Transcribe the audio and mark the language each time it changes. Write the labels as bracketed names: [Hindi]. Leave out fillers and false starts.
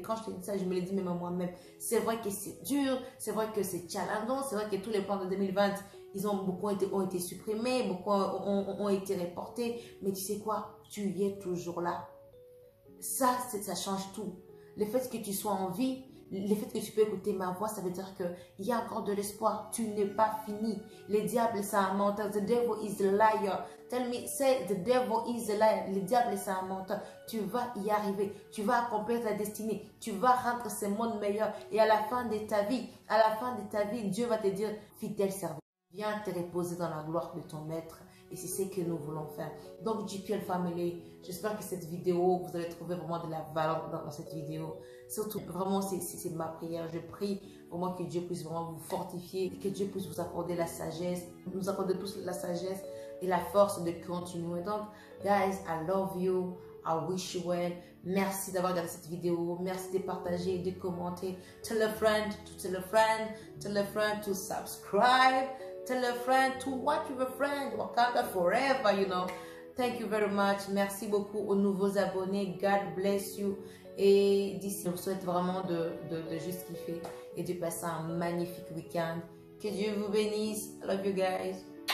[French] Quand je te dis ça, je me l'ai dit même à moi-même. C'est vrai que c'est dur, c'est vrai que c'est challengeant, c'est vrai que tous les plans de 2020, beaucoup ont été supprimés, beaucoup ont été reportés. Mais tu sais quoi? Tu y es toujours là. Ça change tout. Le fait que tu sois en vie, le fait que tu peux écouter ma voix, ça veut dire qu'il y a encore de l'espoir. Tu n'es pas fini. Les diables, c'est un menteur. [English] The devil is a liar. Tell me, say the devil is a liar. [French] Le diable, c'est un menteur. Tu vas y arriver. Tu vas accomplir ta destinée. Tu vas rendre ce monde meilleur. Et à la fin de ta vie, Dieu va te dire, fidèle serviteur, viens te reposer dans la gloire de ton maître. Et c'est ce que nous voulons faire. Donc, GPL Family, j'espère que cette vidéo, vous allez trouver vraiment de la valeur dans cette vidéo. Surtout, vraiment, c'est ma prière. Je prie vraiment que Dieu puisse vraiment vous fortifier, que Dieu puisse vous accorder la sagesse, nous accorder tous la sagesse et la force de continuer. Donc, [English] guys, I love you. I wish you well. [French] Merci d'avoir regardé cette vidéo. Merci de partager, de commenter. [English] Tell a friend, tell a friend to subscribe. Tell a friend to watch with a friend. Wakanda forever, you know. Thank you very much. [French] Merci beaucoup aux nouveaux abonnés. [English] God bless you. [French] Et d'ici, je vous souhaite vraiment de juste kiffer et de passer un magnifique week-end. Que Dieu vous bénisse. [English] I love you guys.